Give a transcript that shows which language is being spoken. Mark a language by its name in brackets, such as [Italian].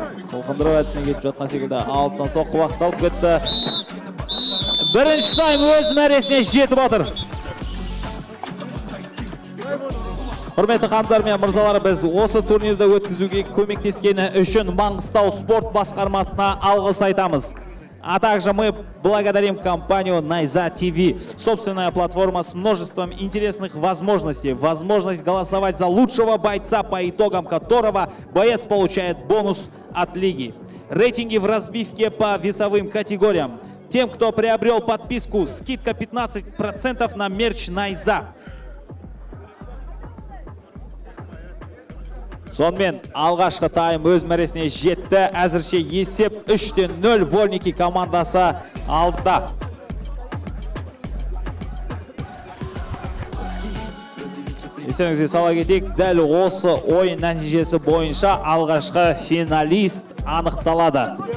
[Kazakh] Толқындыру әдісіне кетіп жатқан секілді. Алыстан соққы уақыт алып кетті. Бірінші тайм өз мәресіне жетіп отыр. Құрметті қандар мен мырзалар, біз осы турнирді өткізуге көмектескені үшін Маңғыстау спорт басқармасына алғыс айтамыз. [Russian] А также мы благодарим компанию Найза ТВ. Собственная платформа с множеством интересных возможностей. Возможность голосовать за лучшего бойца, по итогам которого боец получает бонус от лиги. Рейтинги в разбивке по весовым категориям. Тем, кто приобрел подписку, скидка 15% на мерч Найза. [Kazakh] Сонымен алғашқы тайм өз мәресіне жетті. Әзірше есеп 3-0 Вольники командасы алда. Естеріңізге сала кетейік, дәл осы ойын нәтижесі бойынша алғашқы финалист анықталады.